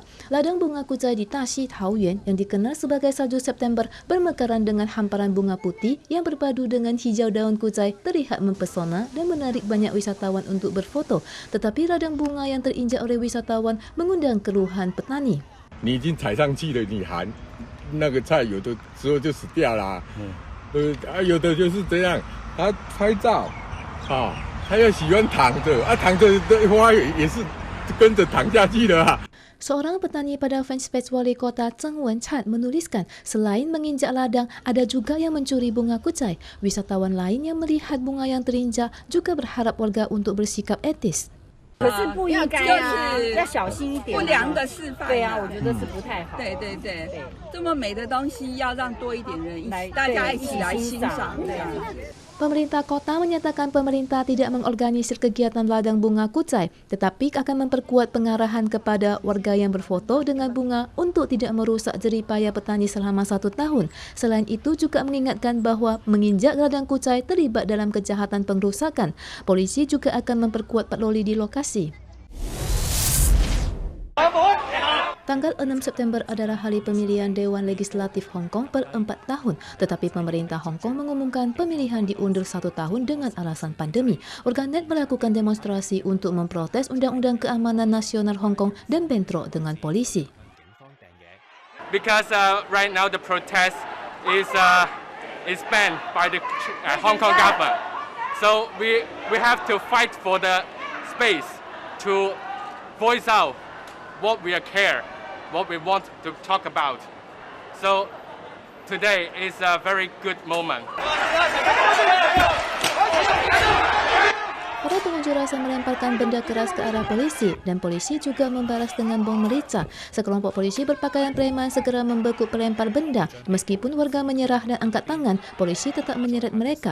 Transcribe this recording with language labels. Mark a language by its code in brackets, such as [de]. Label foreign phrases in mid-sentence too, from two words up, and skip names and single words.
[id] Ladang bunga kucai di Taxi Taoyuan yang dikenal sebagai salju September bermekaran dengan hamparan bunga putih yang berpadu dengan hijau daun kucai terlihat mempesona dan menarik banyak wisatawan untuk berfoto. Tetapi ladang bunga yang terinjak oleh wisatawan mengundang keluhan petani. [zh] 你已经踩上去了，你还那个菜有的时候就死掉了，有的就是这样，他拍照，他又喜欢躺着，躺着的花也是跟着躺下去了。 [id] Seorang petani pada fanspage wali kota Zheng Wenchat menuliskan, selain menginjak ladang, ada juga yang mencuri bunga kucai. Wisatawan lain yang melihat bunga yang terinjak juga berharap warga untuk bersikap etis. [zh] 可是不应该啊，要小心一点。不良的示范。对啊，我觉得是不太好。对，这么美的东西要让多一点人大家一起来欣赏。 [id] Pemerintah kota menyatakan pemerintah tidak mengorganisir kegiatan ladang bunga kucai, tetapi akan memperkuat pengarahan kepada warga yang berfoto dengan bunga untuk tidak merusak jeripaya petani selama 1 tahun. Selain itu juga mengingatkan bahwa menginjak ladang kucai terlibat dalam kejahatan pengrusakan. Polisi juga akan memperkuat patroli di lokasi. Tanggal 6 September adalah hari pemilihan Dewan Legislatif Hong Kong per 4 tahun, tetapi pemerintah Hong Kong mengumumkan pemilihan diundur 1 tahun dengan alasan pandemi. Warganet melakukan demonstrasi untuk memprotes Undang-Undang Keamanan Nasional Hong Kong dan bentrok dengan polisi. [en] Because right now the protest is banned by the Hong Kong government, so we have to fight for the space to voice out what we care, what we want to talk about. So today is a very good moment. [id] Para pengunjuk rasa melemparkan benda keras ke arah polisi dan polisi juga membalas dengan bom merica. Sekelompok polisi berpakaian preman segera membekuk pelempar benda. Meskipun warga menyerah dan angkat tangan, polisi tetap menyeret mereka.